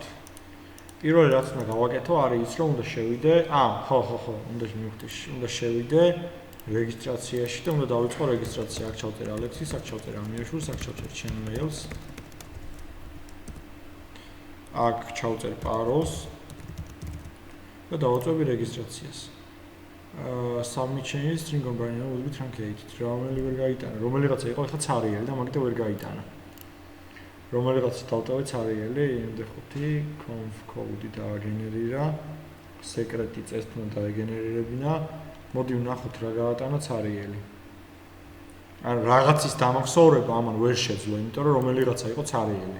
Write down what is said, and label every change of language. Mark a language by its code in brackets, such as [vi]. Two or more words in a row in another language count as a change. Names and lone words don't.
[ka] პირველი რაც უნდა გავაკეთო არის ის რომ უნდა შევიდე, ხო, უნდა მივხვდე, უნდა შევიდე რეგისტრაციაში და უნდა დავიწყო რეგისტრაცია. აქ ჩავწერე ალექსის, აქ ჩავწერე ამიაშვილს, აქ ჩავწერე ჩემ mail-ს. აქ ჩავწერ parole-ს და დავაწვევი რეგისტრაციას. [en] Submit changes string combiner will be truncated. [ka] რომელი ვერ გაიტანა, რომელიღაცა იყო ახლა ცარიელი და მაგიტო ვერ გაიტანა. რომელიღაცა დავტოვე ცარიელი, იმდე 5 [en] conf code-ი [ka] დააგენერირა, secret-ი წესთან დაეგენერირებინა. მოდი ვნახოთ რა გაატანა ცარიელი. ან რაღაცის დამახსოვრება ამან ვერ შეძლო, იმიტომ რომ რომელიღაცა იყო ცარიელი.